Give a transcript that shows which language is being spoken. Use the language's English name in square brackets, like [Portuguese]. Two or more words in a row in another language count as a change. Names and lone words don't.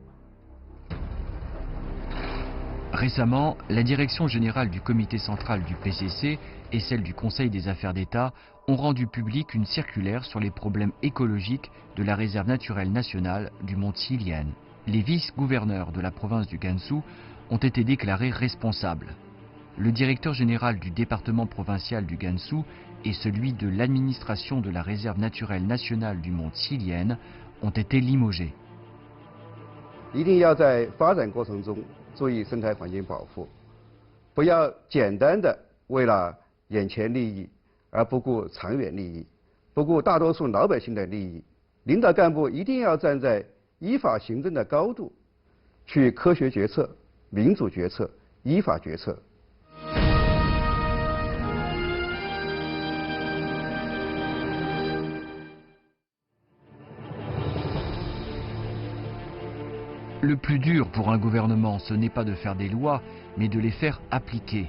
[French] Récemment, la direction générale du comité central du PCC et celle du Conseil des affaires d'État ont rendu publique une circulaire sur les problèmes écologiques de la réserve naturelle nationale du mont Qilian. Les vice-gouverneurs de la province du Gansu ont été déclarés responsables. Le directeur général du département provincial du Gansu et celui de l'administration de la réserve naturelle nationale du mont Qilian ont été limogés. [Chinese] 一定要在发展过程中注意生态环境保护，不要简单的为了眼前利益而不顾长远利益，不顾大多数老百姓的利益。领导干部一定要站在依法行政的高度，去科学决策、民主决策、依法决策。 [French] Le plus dur pour un gouvernement, ce n'est pas de faire des lois, mais de les faire appliquer.